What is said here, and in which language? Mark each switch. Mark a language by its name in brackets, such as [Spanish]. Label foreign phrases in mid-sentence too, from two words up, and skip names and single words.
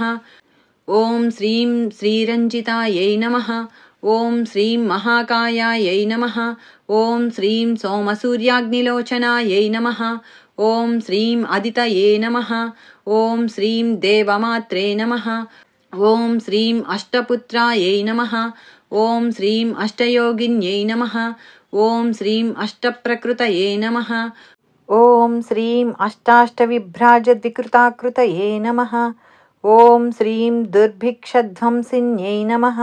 [Sanskrit] ॐ श्रीं श्रीरञ्जितायै नमः। ॐ श्रीं महाकायायै नमः। ॐ श्रीं सोमसूर्याग्निलोचनायै नमः। ॐ श्रीं अदितये नमः। ॐ श्रीं देवमात्रे नमः। ఓం శ్రీం అష్టపుత్రాయై నమః. ఓం శ్రీం అష్టయోగిన్యై నమః. ఓం శ్రీం అష్టప్రకృతయే నమః. ఓం శ్రీం అష్టాష్టవిభ్రాజద్వికృతాకృతయే నమః. ఓం శ్రీం దుర్భిక్షధ్వంసిన్యై నమః.